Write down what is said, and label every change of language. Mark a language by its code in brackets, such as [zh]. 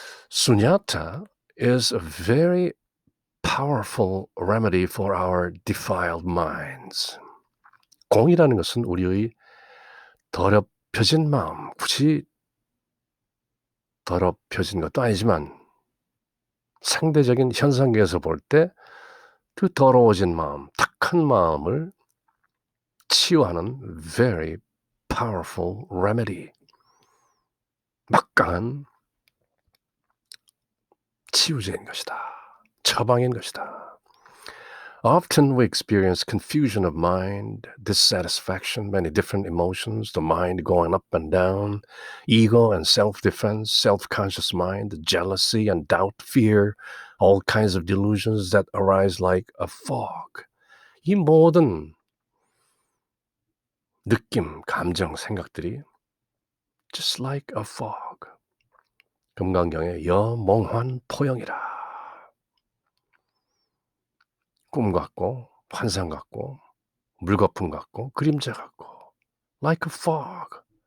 [en] Sunyata is a very powerful remedy for our defiled minds. [ko] 공이라는 것은 우리의 더럽혀진 마음, 굳이 더럽혀진 것도 아니지만 상대적인 현상계에서 볼 때 그 더러워진 마음, 탁한 마음을 치유하는 [en] very powerful remedy. [ko] 막강한 치유제인 것이다. 처방인 것이다. [en] Often we experience confusion of mind, dissatisfaction, many different emotions, the mind going up and down, ego and self-defense, self-conscious mind, jealousy and doubt, fear, all kinds of delusions that arise like a fog. [ko] 이 모든 느낌, 감정, 생각들이 [en] just like a fog. [ko] 금강경의 여몽환 포영이라. 꿈 같고 환상 같고 물거품 같고 그림자 같고 [en] like a fog.